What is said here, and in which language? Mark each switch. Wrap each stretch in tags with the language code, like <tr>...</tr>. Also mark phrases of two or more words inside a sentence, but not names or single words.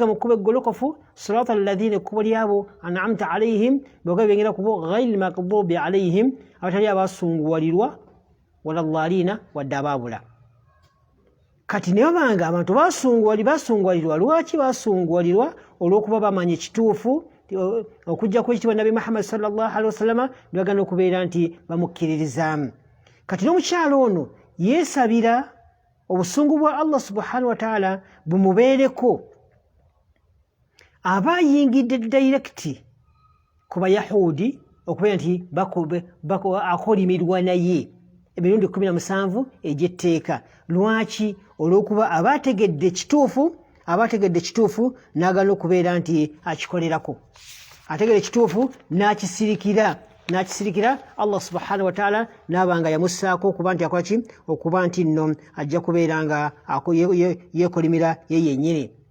<lg>mu kkuba eggolokofu</lg> <ar>صراط الذين</ar> <lg>ekkubo lyabo</lg> <ar>أنعمت عليهم</ar> <lg>boga bengera kubo</lg> <ar>غير المغضوب عليهم</ar> <lg>abatali abasunguwalirwa</lg> <ar>ولا الضالين</ar> <lg>wadde abaabula kati ne babanga abantu basunguwalirwa lwaki basunguwalirwa olw'okuba bamanya ekituufu okujja kwekitibwa nabi Muhammad</lg> <ar>صلى الله عليه وسلم</ar> <lg>ne bagenda okubeera nti bamukkiririzaamu kati n'omukyalo ono yeesabira obusungu bwa Allah</lg> <ar>سبحانه وتعالى</ar> <lg>bumubeereko aba ayingidde direct ku bayahudi okubeera nti akolimirwa naye emirundi 17 egyetteeka lwaki olw'okuba abategedde ekituufu n'agala okubeera nti akikolerako ategedde ekituufu n'akisirikira Allah</lg> <ar>سبحانه وتعالى</ar> <lg>n'abanga yamussaako okuba nti akola ki okuba nti nno ajja kubeera nga yeekolimira ye yennyini</lg>